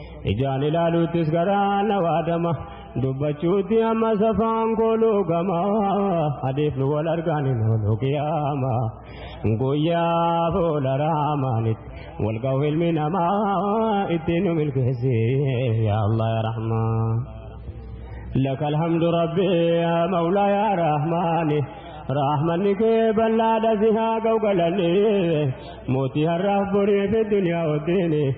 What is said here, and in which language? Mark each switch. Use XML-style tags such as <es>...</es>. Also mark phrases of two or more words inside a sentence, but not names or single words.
<om>Ijaan ilaaluuttis garaa na waadama, dubbachuutti amma safaan kooluu gama. Adeef nu wal argaan hin oolu qiyaama, guyyaa booda Rahmaanitti wal ga'u ilmi namaa ittiin nu milkeessi, yaa Allah yaa Rahmaan.</om> <ar>لك الحمد ربي يا مولا يا رحمن.</ar> <om>Rahmanni kee bal'aadha si haa ga'u galanni. Mootii har'aaf borii fi duniyaa wajjin.</om>